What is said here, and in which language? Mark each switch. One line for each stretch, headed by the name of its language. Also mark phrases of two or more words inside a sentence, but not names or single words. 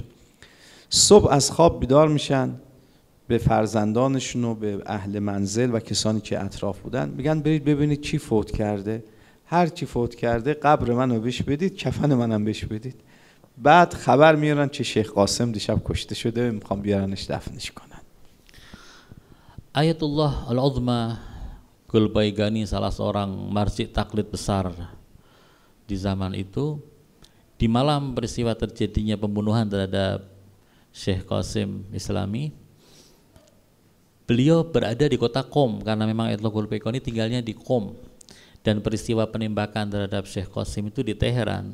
Persian: صبح از خواب بیدار میشن، به فرزندانشون و به اهل منزل و کسانی که اطراف بودن میگن برید ببینید کی فوت کرده، هر کی فوت کرده قبر منو بهش بدید، کفن منم بهش بدید. بعد خبر میارن که شیخ قاسم دیشب کشته شده، میخوام بیارنش دفنش کنن.
Indonesian: Ayatullah Al-Uzma Gulpaigani, salah seorang marji taklid besar di zaman itu, di malam peristiwa terjadinya pembunuhan terhadap Syekh Qasim Islami, beliau berada di kota Qom, karena memang Ayatullah Gulpaigani tinggalnya di Qom, dan peristiwa penembakan terhadap Syekh Qasim itu di Teheran.